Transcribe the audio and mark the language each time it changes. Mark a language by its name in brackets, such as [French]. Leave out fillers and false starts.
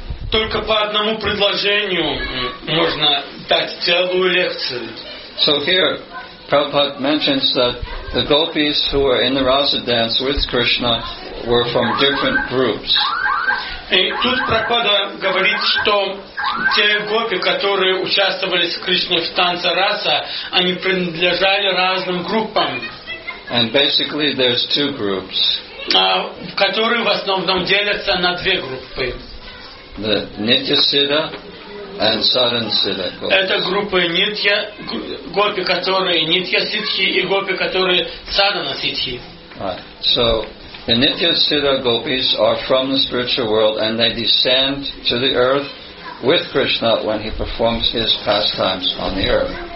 [Russian] Только по одному предложению можно дать целую лекцию. [English] So here, Prabhupada mentions that the gopis who were in the Rasa dance with Krishna were from different groups. [Russian] И тут Прабхупада говорит, что те гопи, которые участвовали с Кришной в танце Раса, они принадлежали разным группам. [English] And basically there's two groups. [Russian] Которые в основном делятся на две группы. [English] The Nitya-Siddha and Sadhana-Siddha gopis. [Russian] Это группы Нитья, гопи, которые Нитья-Сидхи, и гопи, которые Садхана-Сидхи. [English] Right. So the Nitya-Siddha gopis are from the spiritual world and they descend to the earth with Krishna when he performs his pastimes on the earth.